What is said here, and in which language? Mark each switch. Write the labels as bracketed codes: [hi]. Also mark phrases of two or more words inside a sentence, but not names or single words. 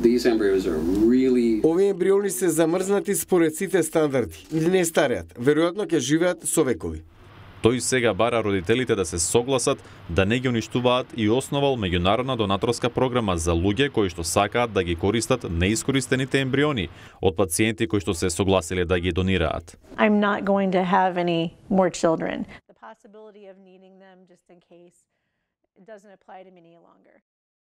[mk] Овие ембриони се замрзнати според сите стандарди или не стареат. Веројатно ќе живеат со векови. Тој сега бара родителите да се согласат да не ги уништуваат и основал меѓународна донаторска програма за луѓе кои што сакаат да ги користат неискористените ембриони од пациенти кои што се согласиле да ги донираат. [en] I'm not going to have any more children. The possibility of needing them just in case it doesn't apply to me any longer.